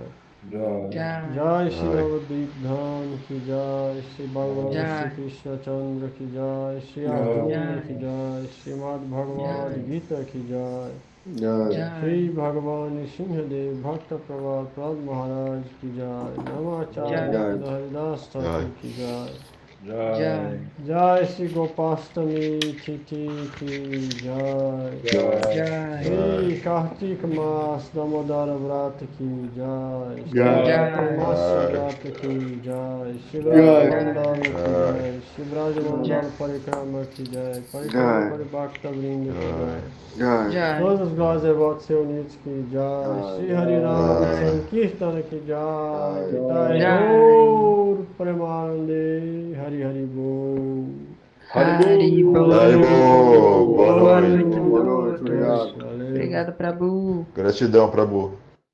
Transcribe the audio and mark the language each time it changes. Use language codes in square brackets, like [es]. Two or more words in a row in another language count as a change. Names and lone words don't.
[hi] Jai. जय श्री नवद्वीप धाम की जय श्री भगवान Jai. श्री कृष्ण चन्द्र की जय श्री Jai. अर्जुन की जय श्रीमद् भगवद् गीता की जय Jai. श्री भगवान सिंहदेव भक्त प्रभात प्राद महाराज की जय नामाचार्य Jai. हरिदास ठाकुर की जय Jai. जय श्री गोपाष्टमी तिथि की जय Jai. श्री कार्तिक मास दामोदर व्रत की जय श्री Jai. कर्मस्य व्रत की जय श्री Jai. व्रजमण्डन की जय श्री व्रजमण्डन परिक्रमा की जय Jai. परिक्रमा परिभक्त वृन्द की जय Jai. Jai. [pt] Todos os glórias devotos reunidos que Jai, Shri Harinam Sankirtana que Jai, Nitai [hi] Jai. [bn] গৌর প্রেমানন্দে হরি হরি বোল. হরি বোল. হরি বোল. [pt] Boa Boa noite. noite a Boa noite, todos. obrigado. Valeu. Obrigado, Prabhu. Gratidão, Prabhu.